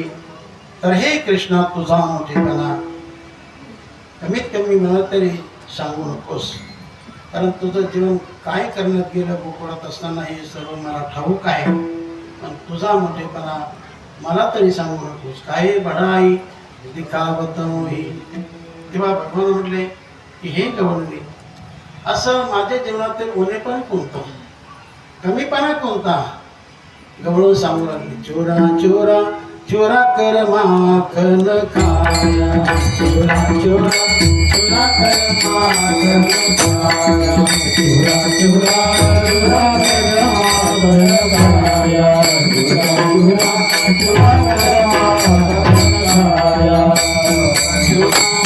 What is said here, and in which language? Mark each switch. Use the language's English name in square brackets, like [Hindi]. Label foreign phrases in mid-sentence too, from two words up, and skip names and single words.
[Marathi] तर हे कृष्णा, तुझा मोठेपणा कमीत कमी मला तरी सांगू नकोस, कारण तुझं जीवन काय करण्यात गेलं गोकुळात असताना हे सर्व मला ठाऊक आहे. पण तुझा मोठेपणा मला तरी सांगू नकोस. [Hindi] काहे बढ़ाई दिखावत मोही. [Marathi] तेव्हा भगवान म्हटले की हे गवळणी, असं माझ्या जीवनातील उणेपण कोणतं, कमीपणा कोणता? गवळून सांगू लागली, [Hindi] चोरा चोरा चोरा कर माखन खाया, चोरा चोरा चोरा कर माखन खाया, चोरा चोरा चोरा कर माखन खाया, चोरा चोरा चोरा कर माखन खाया, चोरा